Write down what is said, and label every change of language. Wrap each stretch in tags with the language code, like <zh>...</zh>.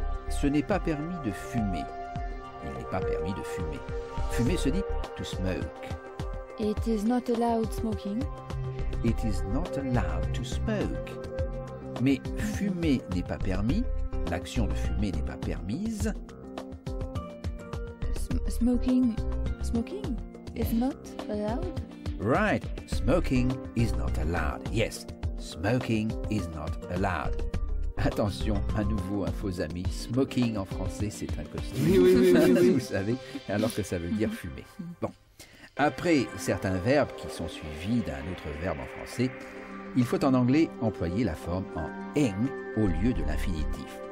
<fr>Ce n'est pas permis de fumer. Il n'est pas permis de fumer. Fumer se dit</fr> <en>to smoke. It is not allowed smoking. It is not allowed to smoke.</en> <fr>Mais fumer n'est pas permis. L'action de fumer n'est pas permise.</fr> <en>Smoking Yeah. is not allowed. Right, smoking is not allowed. Yes, smoking is not allowed.</en> <fr>Attention, à nouveau, faux amis, smoking en français, c'est un costume. Oui. Vous savez, alors que ça veut dire fumer. Bon, après certains verbes qui sont suivis d'un autre verbe en français, il faut en anglais employer la forme en ing au lieu de l'infinitif.</fr>